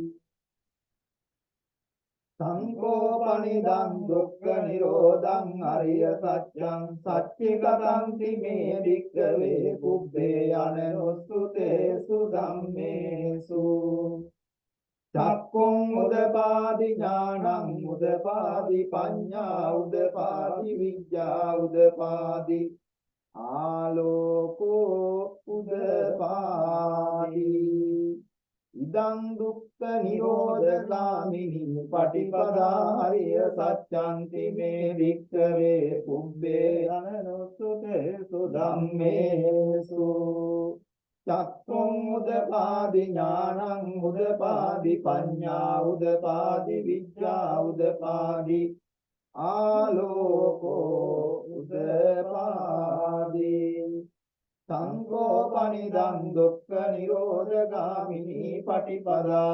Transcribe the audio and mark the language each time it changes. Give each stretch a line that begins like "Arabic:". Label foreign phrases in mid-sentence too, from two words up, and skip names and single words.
Pali: සංකෝපනිදං දුක්ඛ නිරෝධං අරිය සත්‍යං සච්චිකතන්ති මේ වික්ඛවේ පුබ්බේ අනනුස්සුතේසු ධම්මේසු චක්ඛුං උදපාදි ඥානං උදපාදි පඤ්ඤා උදපාදි විඥා උදපාදි ආලෝකෝ උදපාදි ඉදං දුක්ඛ නිරෝධගාමිනී පටිපදා හරිය සත්‍යන්ති මේ වික්ඛවේ පුබ්බේ අනනුස්සුතේසු ධම්මේසු චක්ඛුං උදපාදි ඥානං උදපාදි පඤ්ඤා උදපාදි විඥා උදපාදි ආලෝකෝ උදපාදි සංකෝපනිදං දුක්ඛ නිරෝධගාමිනී පටිපදා